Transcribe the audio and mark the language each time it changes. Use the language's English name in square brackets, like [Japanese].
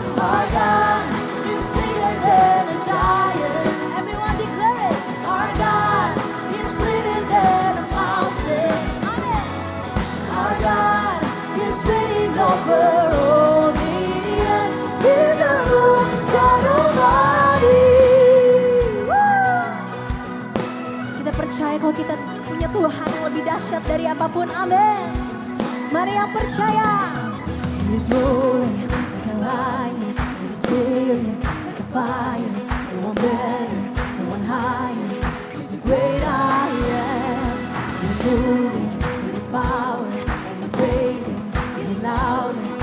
[English] Our God is bigger than a giant. Everyone declare it. Our God is greater than a mountain. Amen. Our God is reigning over all the earth. He's the Lord God Almighty. Woo! [Indonesian] Kita percaya kalau kita punya Tuhan yang lebih dahsyat dari apapun. Amin. Mari yang percaya. [English] He's roaring like a lion, with his spirit like a fire. No one better, no one higher. Just the great I am. He's moving with his power as he praises, getting louder.